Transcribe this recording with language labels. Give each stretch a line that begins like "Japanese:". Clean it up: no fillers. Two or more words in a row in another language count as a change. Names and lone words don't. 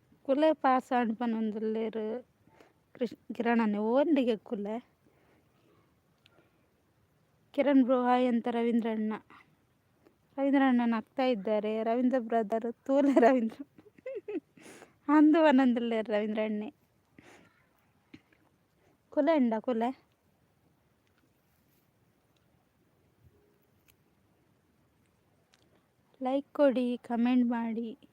Tulu: ಕುಲೆ ಪಾಸ್ ಅನ್ಪನೊಂದುಲ್ಲೇರು ಕಿರಣನೆ ಓಂಡಿಗೆ ಕುಲೆ ಕಿರಣ್ ಬ್ರೋ ಹಾಯ್
Kannada: ಅಂತ ರವೀಂದ್ರ ಅಣ್ಣ ನಗ್ತಾ ಇದ್ದಾರೆ.
Tulu: ರವೀಂದ್ರ ಬ್ರದರ್ ತೂಲೆ ರವೀಂದ್ರ ಅಂದು ಒಂದೊಂದುಲ್ಲೇರು ರವೀಂದ್ರ ಅಣ್ಣೆ ಕುಲೆ ಉಂಡ ಕುಲೆ
Kannada: ಲೈಕ್ ಕೊಡಿ, ಕಮೆಂಟ್ ಮಾಡಿ.